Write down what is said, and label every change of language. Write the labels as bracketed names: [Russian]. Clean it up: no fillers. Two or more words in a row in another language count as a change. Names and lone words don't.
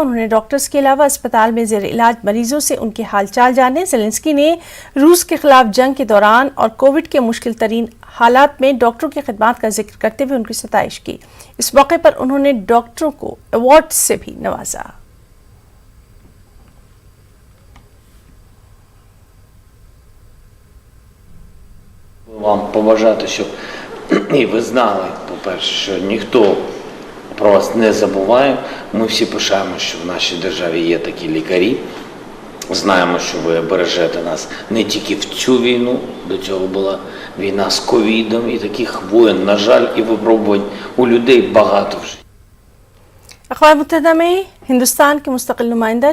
[Urdu] انہوں نے ڈاکٹرز کے علاوہ اسپتال میں زیر علاج مریضوں سے ان کے حال چال جانے. زیلنسکی نے روس کے خلاف جنگ کے دوران اور کووڈ کے مشکل ترین حالات میں ڈاکٹروں کی خدمت کا ذکر کرتے ہوئے ان کی ستائش کی. اس موقع پر انہوں نے ڈاکٹروں کو ایوارڈ سے بھی نوازا. [Ukrainian] Вам побажати, щоб і ви знали, по-перше, що ніхто про вас не забуває. Ми всі пишаємо, що в нашій державі є такі лікарі. Знаємо, що ви бережете нас не тільки в цю війну, до цього була війна з ковідом, і таких воєн, на жаль, і випробувань у людей багато вже. [Urdu] اقوام متحدہ میں ہندوستان کے مستقل نمائندہ